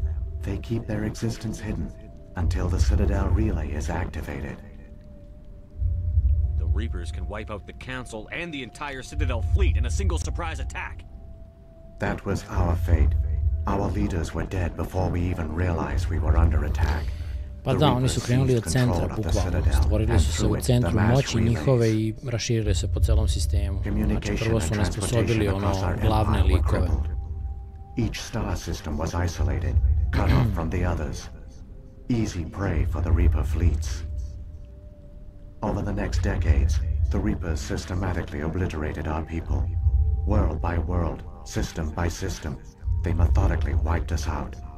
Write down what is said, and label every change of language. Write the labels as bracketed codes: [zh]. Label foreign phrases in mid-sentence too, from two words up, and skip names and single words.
[en] They keep their existence hidden until the Citadel relay is activated. The Reapers can wipe out the Council and the entire Citadel fleet in a single surprise attack. That was our fate. Our leaders were dead before we even realized we were under attack. [sr] Pa da, oni su krenuli od centra, bukvalno. Stvorili su se u centru moći njihove i raširili se po celom sistemu. Znači, prvo su nesposobili glavne likove. [en] Each star system was isolated, cut off from the others. Easy prey for the Reaper fleets. Over the next decades, the Reapers systematically obliterated our people. World by world, system by system, they methodically wiped us out.